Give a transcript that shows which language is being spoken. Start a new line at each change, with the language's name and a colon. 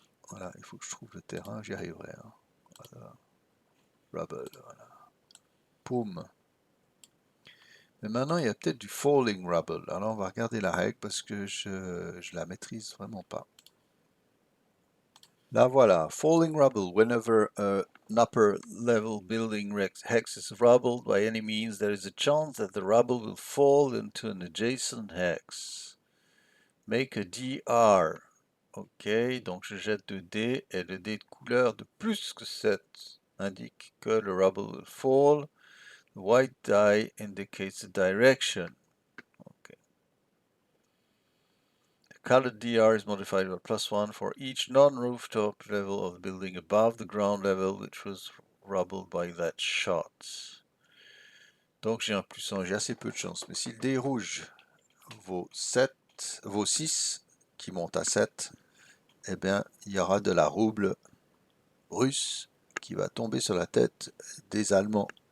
French: Voilà, il faut que je trouve le terrain, j'y arriverai. Hein. Voilà. Rubble, voilà. Poum. Mais maintenant, il y a peut-être du falling rubble. Alors, on va regarder la règle parce que je la maîtrise vraiment pas. Là, voilà. Falling rubble.
English: Whenever an upper level building hex is rubbled by any means, there is a chance that the rubble will fall into an adjacent hex. Make a DR.
French: Ok, donc je jette 2 dés et le dé de couleur de plus que 7 indique que le
English: rubble will fall. The white die indicates the direction. Okay. The colored DR is modified by +1 for each non-rooftop level of the building above the ground level which was rubbled by that shot.
French: Donc j'ai un +1, j'ai assez peu de chance. Mais si le dé rouge vaut 6, qui monte à 7, eh bien il y aura de la rouble russe qui va tomber sur la tête des Allemands.